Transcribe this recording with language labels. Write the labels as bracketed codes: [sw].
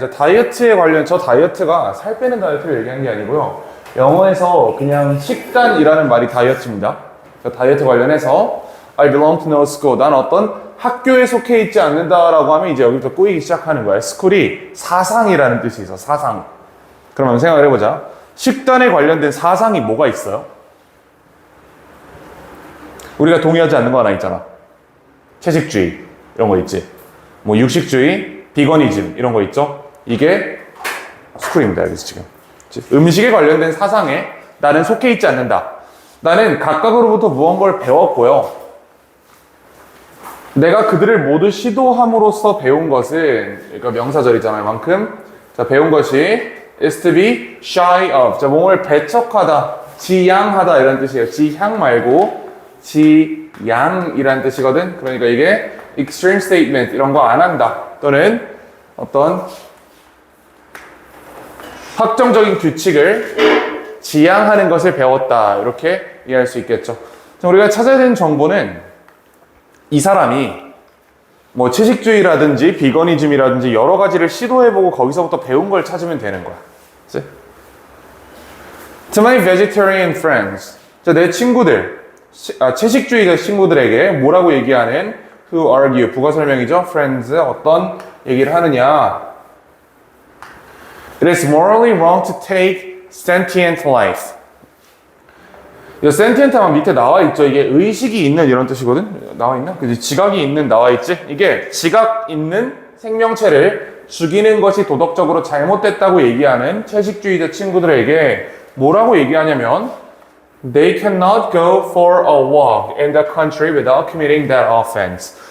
[ko] 자, 다이어트에 관련, 저 다이어트가 살 빼는 다이어트를 얘기한 게 아니고요. 영어에서 그냥 식단이라는 말이 다이어트입니다. 자, 다이어트 관련해서 [en] I belong to no school. [ko] 난 어떤 학교에 속해 있지 않는다라고 하면 이제 여기부터 꼬이기 시작하는 거야. 스쿨이 사상이라는 뜻이 있어, 사상. 그러면 생각을 해보자. 식단에 관련된 사상이 뭐가 있어요? 우리가 동의하지 않는 거 하나 있잖아. 채식주의 이런 거 있지. 뭐 육식주의, 비거니즘 이런 거 있죠. 이게 스쿨입니다. 여기서 지금 음식에 관련된 사상에 나는 속해 있지 않는다. 나는 각각으로부터 무언가를 배웠고요. 내가 그들을 모두 시도함으로써 배운 것은, 그러니까 명사절이잖아요. 만큼 자, 배운 것이 [en] is to be shy of. [ko] 자, 몸을 배척하다, 지양하다 이런 뜻이에요. 지향 말고 지양이란 뜻이거든. 그러니까 이게 [en] extreme statement [ko] 이런 거 안 한다. 또는 어떤 확정적인 규칙을 지향하는 것을 배웠다. 이렇게 이해할 수 있겠죠. 자, 우리가 찾아야 되는 정보는 이 사람이 뭐 채식주의라든지 비거니즘이라든지 여러 가지를 시도해보고 거기서부터 배운 걸 찾으면 되는 거야. 그치? [en] To my vegetarian friends. [ko] 자, 내 친구들, 채식주의자 친구들에게 뭐라고 얘기하는 [en] who argue, [ko] 부가 설명이죠. friends, 어떤 얘기를 하느냐. [en] It is morally wrong to take sentient life. [ko] 이 sentient 하면 밑에 나와 있죠. 이게 의식이 있는 이런 뜻이거든. 나와 있나? 그지? 지각이 있는 나와 있지? 이게 지각 있는 생명체를 죽이는 것이 도덕적으로 잘못됐다고 얘기하는 채식주의자 친구들에게 뭐라고 얘기하냐면 [en] They cannot go for a walk in the country without committing that offense.